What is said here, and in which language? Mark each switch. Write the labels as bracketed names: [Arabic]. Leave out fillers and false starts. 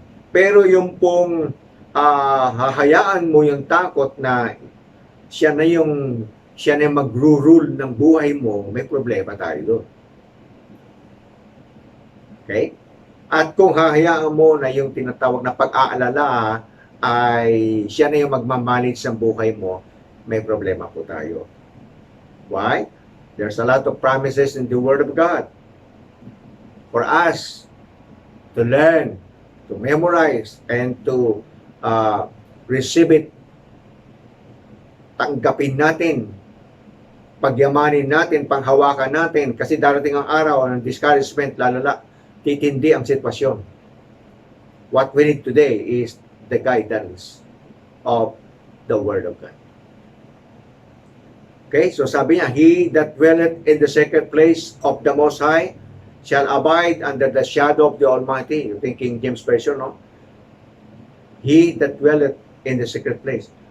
[Filipino] Pero yung pong hahayaan mo yung takot na siya na yung mag-rule ng buhay mo, may problema tayo doon. [English] Okay? [Filipino] At kung hahayaan mo na yung tinatawag na pag-aalala ay siya na yung magmamanage ng buhay mo, may problema po tayo. [English] Why? There's a lot of promises in the Word of God for us to learn, to memorize, and to receive it. [Filipino] Tanggapin natin, pagyamanin natin, panghawakan natin, kasi darating ang araw ng discouragement, lalala, titindi ang sitwasyon. [English] What we need today is the guidance of the Word of God. Okay, [Filipino] so sabi niya, [English] he that dwelleth in the secret place of the Most High shall abide under the shadow of the Almighty. You think King James Version, no? He that dwelleth in the secret place.